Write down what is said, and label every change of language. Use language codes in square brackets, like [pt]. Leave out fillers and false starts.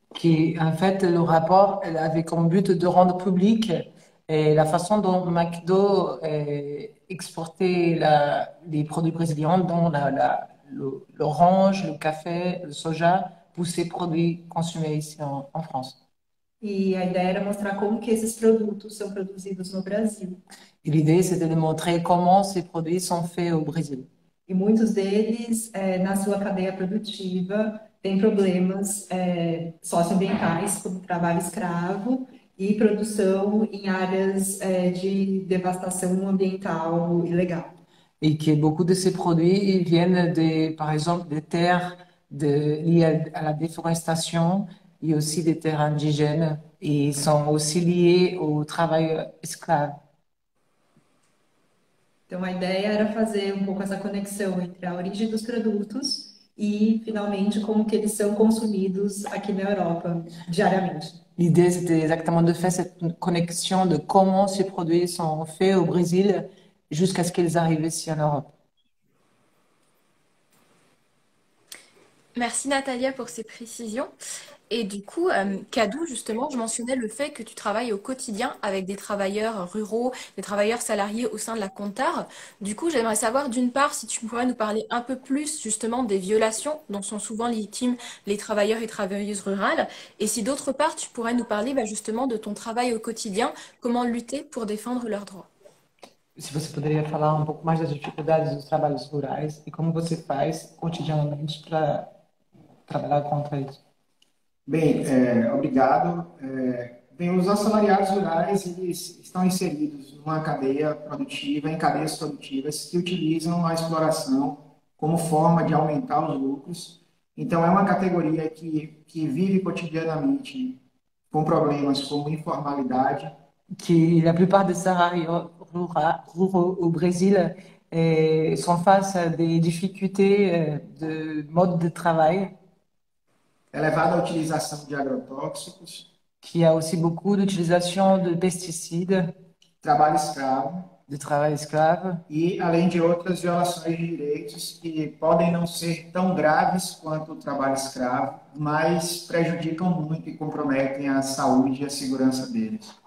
[fr] Qui, en fait, le rapport elle avait comme but de rendre public la façon dont McDo exportait les produits brésiliens, dont l'orange, le café, le soja, pour ces produits consommés ici en France. [pt] E a ideia era mostrar como que esses produtos são produzidos no Brasil. [fr] Et l'idée, c'était de montrer comment ces produits sont faits au Brésil. [pt] E muitos deles, na sua cadeia produtiva, têm problemas socioambientais, como trabalho escravo e produção em áreas de devastação ambiental ilegal. [fr] et que beaucoup de ces produits ils viennent par exemple, des terres liées à la déforestation et aussi des terres indigènes et sont aussi liés au travail esclave. [pt] Então, a ideia era fazer um pouco essa conexão entre a origem dos produtos e, finalmente, como que eles são consumidos aqui na Europa diariamente. [fr] L'idée, c'était exactement de faire cette connexion de comment ces produits sont faits au Brésil jusqu'à ce qu'ils arrivent ici en Europe. Merci Natalia pour ces précisions. Et du coup, Kadou, justement, je mentionnais le fait que tu travailles au quotidien avec des travailleurs ruraux, des travailleurs salariés au sein de la Contar. Du coup, j'aimerais savoir d'une part si tu pourrais nous parler un peu plus justement des violations dont sont souvent victimes les travailleurs et travailleuses rurales, et si d'autre part tu pourrais nous parler justement de ton travail au quotidien, comment lutter pour défendre leurs droits. [pt] Se você poderia falar um pouco mais das dificuldades dos trabalhos rurais e como você faz cotidianamente para trabalhar contra isso? Bem, obrigado. Bem, os assalariados rurais, eles estão inseridos numa cadeia produtiva, em cadeias produtivas que utilizam a exploração como forma de aumentar os lucros. Então, é uma categoria que vive cotidianamente com problemas como informalidade, [fr] La plupart des salariés ruraux au Brésil sont face à des difficultés de mode de travail, [pt] elevada utilização de agrotóxicos, [fr] qu'il y a aussi beaucoup d'utilisation de pesticides, [pt] trabalho escravo, [fr] de travail esclave, [pt] e além de outras violações de direitos que podem não ser tão graves quanto o trabalho escravo, mas prejudicam muito e comprometem a saúde e a segurança deles.